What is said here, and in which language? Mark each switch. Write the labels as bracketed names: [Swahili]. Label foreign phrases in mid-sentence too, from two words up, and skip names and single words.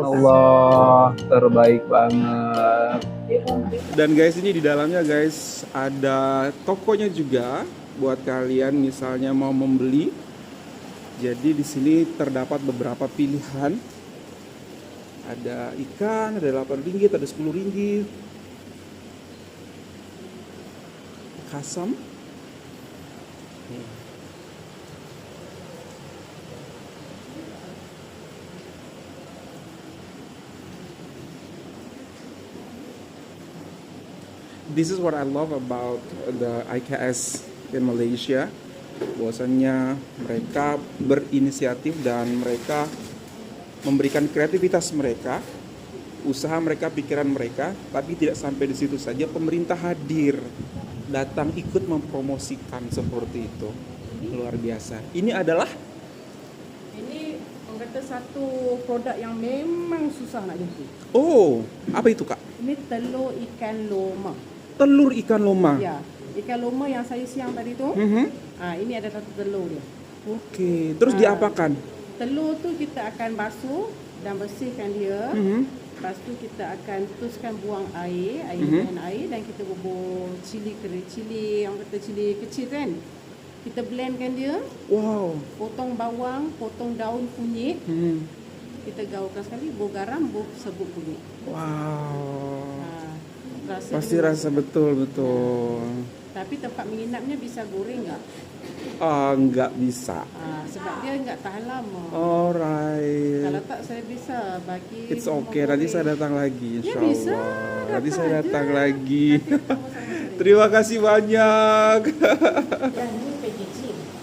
[Indonesian] Allah, terbaik banget. Dan guys, ini di dalamnya guys ada tokonya juga buat kalian misalnya mau membeli. Jadi di sini terdapat beberapa pilihan. Ada ikan, ada 8 ringgit, ada 10 ringgit. Kasam. [English] This is what I love about the IKS in Malaysia. [Indonesian] Bahwasannya mereka berinisiatif dan mereka memberikan kreativitas mereka, usaha mereka, pikiran mereka, tapi tidak sampai di situ saja. Pemerintah hadir, datang ikut mempromosikan seperti itu. Luar biasa. Ini adalah [Malay] Orang kata satu produk yang memang susah nak jumpa. [Indonesian] oh, apa itu Kak? [Malay] Ini telur ikan loma. Telur ikan loma. Ya. Ikan loma yang saya siang tadi tu. Ini ada satu telur dia. [Indonesian] Oke, terus diapakan? [Malay] Telur tu kita akan basuh dan bersihkan dia. Lepas tu kita akan teruskan buang air dengan air dan kita bubur cili yang kata cili kecil kan. Kita blendkan dia. Wow. Potong bawang, potong daun kunyit. Kita gaulkan sekali, bubur garam, bubur serbuk kunyit. Wow. Pasti dia- rasa betul-betul. [Indonesian] Tapi tempat menginapnya bisa goreng nggak? Nggak bisa. Sebab dia nggak tahan lama. Alright. [Malay] Kalau tak saya bisa bagi. [Indonesian] It's rumah okay, nanti goreng. saya datang lagi Ya, insya bisa. Allah. Nanti Datang saya aja. datang lagi. Nanti kita sama-sama. Terima kasih banyak. Yang ini packaging.